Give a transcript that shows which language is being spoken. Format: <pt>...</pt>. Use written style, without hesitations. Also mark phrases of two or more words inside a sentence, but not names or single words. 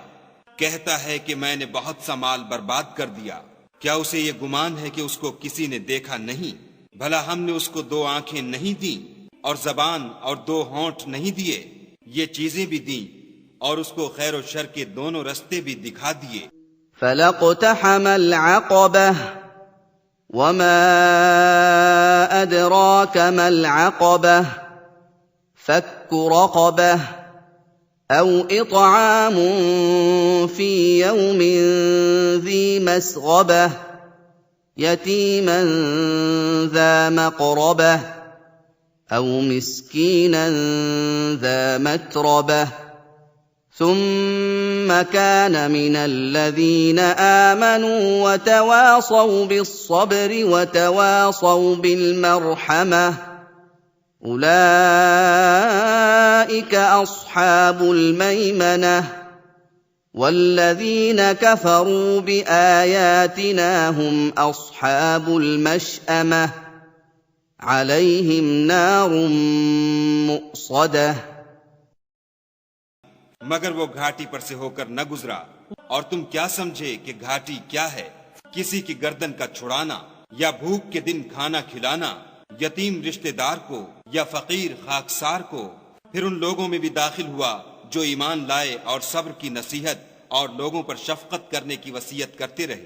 <hi>कहता है कि मैंने बहुत सा माल बर्बाद कर दिया। क्या उसे ये गुमान है कि उसको किसी ने देखा नहीं? भला हमने उसको 2 आंखें नहीं दी, और जबान और 2 होंठ नहीं दिए? ये चीजें भी दी, और उसको खैर और शर के दोनों रास्ते भी दिखा दिए।</hi> <ar>فلا اقتحم العقبة وما أدراك ما العقبة. فك رقبة أو إطعام في يوم ذي مسغبة يتيما ذا مقربة أو مسكينا ذا متربة ثم كان من الذين آمنوا وتواصوا بالصبر وتواصوا بالمرحمة أولئك أصحاب الميمنة والذين كفروا بآياتنا هم أصحاب المشأمة عليهم نار مؤصدة।</ar> <hi>मगर वो घाटी पर से होकर न गुजरा, और तुम क्या समझे कि घाटी क्या है? किसी की गर्दन का छुड़ाना, या भूख के दिन खाना खिलाना, यतीम रिश्तेदार को या फकीर खाकसार को। फिर उन लोगों में भी दाखिल हुआ जो ईमान लाए और सब्र की नसीहत और लोगों पर शफकत करने की वसीयत करते रहे।</hi>